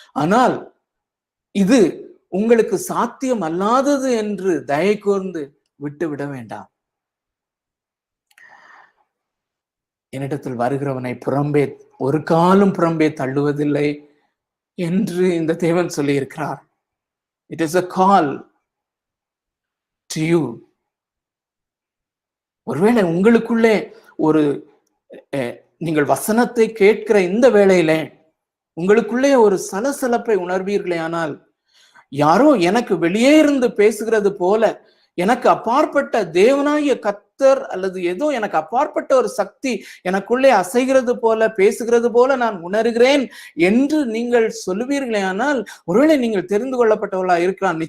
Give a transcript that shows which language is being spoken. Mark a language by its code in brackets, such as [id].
[ta] ஆனால் இது உங்களுக்கு சாத்தியம் அல்லாதது என்று தயை கூர்ந்து விட்டுவிட வேண்டாம். என்னிடத்தில் வருகிறவனை புறம்பே ஒரு காலும் புறம்பே தள்ளுவதில்லை என்று இந்த தேவன் சொல்லி இருக்கிறார். [en] It is a call to you. [ta] ஒருவேளை உங்களுக்குள்ளே ஒரு நீங்கள் வசனத்தை கேட்கிற இந்த வேளையிலே உங்களுக்குள்ளே ஒரு சலசலப்பை உணர்வீர்களே ஆனால், யாரோ எனக்கு வெளியே இருந்து பேசுகிறது போல, எனக்கு அப்பாற்பட்ட தேவனாகிய கர்த்தர் அல்லது ஏதோ எனக்கு அப்பாற்பட்ட ஒரு சக்தி எனக்குள்ளே அசைகிறது போல, பேசுகிறது போல நான் உணர்கிறேன் என்று நீங்கள் சொல்லுவீர்களே ஆனால், ஒருவேளை நீங்கள் தெரிந்து கொள்ளப்பட்டவர்களா இருக்கலாம்.